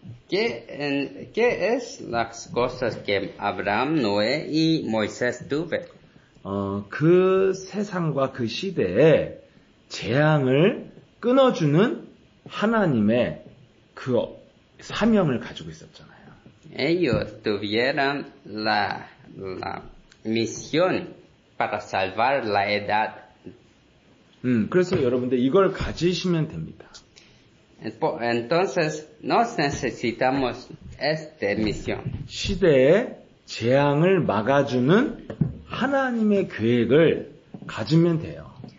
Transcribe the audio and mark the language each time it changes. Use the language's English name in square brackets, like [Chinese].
[Spanish] ¿Qué es las cosas que Abraham, Noé y Moisés tuve? [Korean] 그 세상과 그 시대에 재앙을 끊어주는 하나님의 그 사명을 가지고 있었잖아요. [Spanish] Ellos tuvieron la misión para salvar la edad. [Korean] 그래서 여러분들 이걸 가지시면 됩니다. [Spanish] Entonces, nos necesitamos esta misión. [Korean] 시대의 재앙을 막아주는 하나님의 계획을 가지면 돼요.